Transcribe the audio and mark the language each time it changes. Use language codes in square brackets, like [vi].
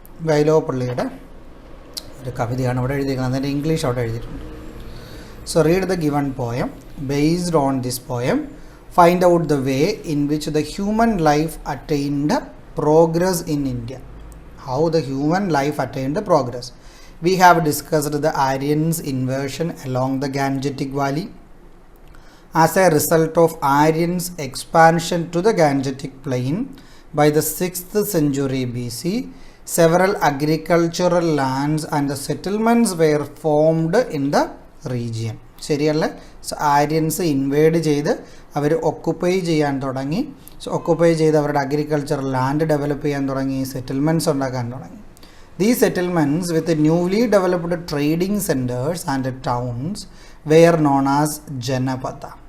[ml] വൈലോപ്പള്ളിയുടെ ഒരു കവിതയാണ് ഇവിടെ എഴുതിയിരിക്കുന്നത്. അതിൻ്റെ ഇംഗ്ലീഷ് അവിടെ എഴുതിയിട്ടുണ്ട്. [en] So read the given poem. Based on this poem, find out the way in which the human life attained progress in India. How the human life attained progress. We have discussed the Aryans' invasion along the Gangetic Valley. As a result of Aryans' expansion to the Gangetic Plain by the 6th century BC, several agricultural lands and the settlements were formed in the region. [ml] ശരിയല്ലേ? So Aryans inward ചെയ്ത് അവർ occupy ചെയ്യാൻ തുടങ്ങി. So occupy ചെയ്ത് അവരുടെ agriculture land develop ചെയ്യാൻ തുടങ്ങി, settlements ഉണ്ടാക്കാൻ തുടങ്ങി. [en] These settlements with newly developed trading centres and towns were known as janapada.